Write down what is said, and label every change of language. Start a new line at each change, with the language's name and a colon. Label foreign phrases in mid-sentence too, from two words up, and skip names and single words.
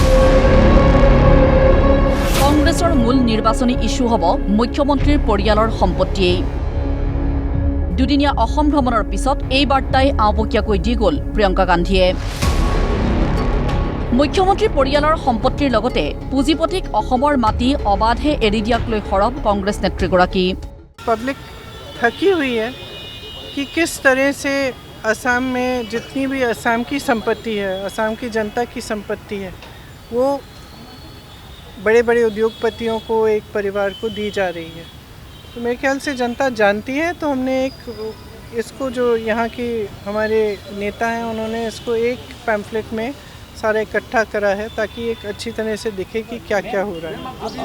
Assamese: কংগ্ৰেছৰ মূল নিৰ্বাচনী ইস্যু হ'ব মুখ্যমন্ত্ৰীৰ পৰিয়ালৰ সম্পত্তিয়েই। দুদিনীয়া অসম ভ্ৰমণৰ পিছত এই বাৰ্তাই আওপকীয়াকৈ দি গ'ল প্ৰিয়ংকা গান্ধীয়ে। মুখ্যমন্ত্ৰী পৰিয়ালৰ সম্পত্তিৰ লগতে পুঁজিপতিক অসমৰ মাটি অবাধে এৰি দিয়াক লৈ সৰব কংগ্ৰেছ নেত্ৰীগৰাকী।
Hindi: पब्लिक थकी हुई है कि किस तरह से असम में जितनी भी असम की संपत्ति है, असम की जनता की संपत्ति है, वो बड़े बड़े उद्योगपतियों को, एक परिवार को दी जा रही है। तो मेरे ख्याल से जनता जानती है, तो हमने इसको जो यहाँ के हमारे नेता हैं उन्होंने इसको एक पैम्फलेट में सारा इकट्ठा करा है ताकि एक अच्छी तरह से दिखे कि क्या क्या हो रहा है।